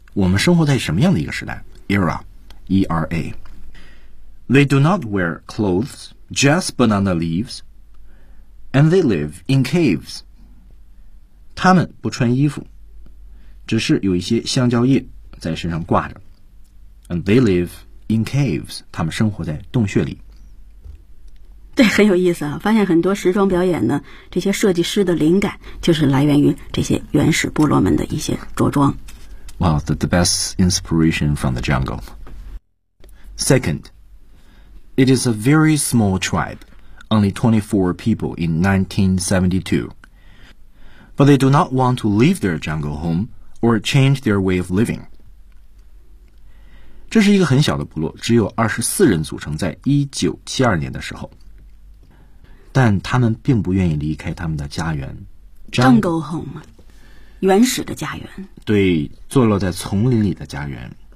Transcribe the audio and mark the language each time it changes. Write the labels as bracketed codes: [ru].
[zh] 我们生活在什么样的一个时代 [en] era E-R-A They do not wear clothes just banana leaves and they live in caves [zh] 他们不穿衣服只是有一些香蕉叶在身上挂着 [en] and they liveIn caves, [zh] 他们生活在洞穴里。对，很有意思啊！发现很多时装表演呢，这些设计师的灵感就是来源于这些原始部落们的一些着装。 [en] Well, the best inspiration from the jungle. Second, it is a very small tribe, only 24 people in 1972. But they do not want to leave their jungle home or change their way of living. [zh] 这是一个很小的部落只有24人组成在1972年的时候。但他们并不愿意离开他们的家园。 Jungle home, 原始的家园。对坐落在丛林里的家园。